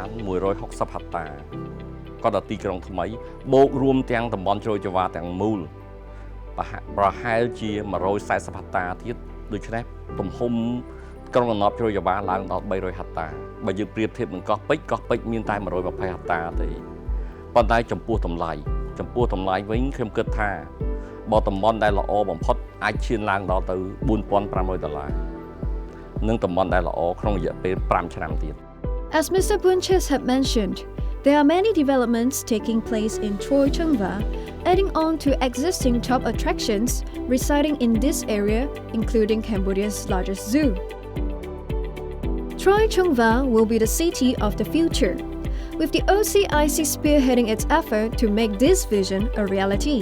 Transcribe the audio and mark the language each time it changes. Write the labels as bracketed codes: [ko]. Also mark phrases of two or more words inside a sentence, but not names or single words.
[km] 160ហិកតាក៏ដល់ទីក្រុងថ្មីបូករួមទាំងតំបន់ជ្រោយចង្វាទាំងមូលប្រហែលជា140ហិកតាទៀតដូច្នេះទំហំក្រុងរណបជ្រោយចង្វាឡើងដល់300ហិកតាបើយើងប្រៀបធៀបនឹងកោះពេជ្រមានតែ120ហិកតាទេប៉ុន្តែចំពោះតម្លៃវិញខ្ញុំគិតថាបើតំបន់ដែលល្អបំផុតអាចឈានឡើងដល់ទៅ$4500 និងតំបន់ដែលល្អក្នុងរយៈពេល5ឆ្នាំទៀត [en] As Mr. Bunches had mentioned, there are many developments taking place in Choi Chung Va, adding on to existing top attractions residing in this area, including Cambodia's largest zoo. Choi Chung Va will be the city of the future, with the OCIC spearheading its effort to make this vision a reality.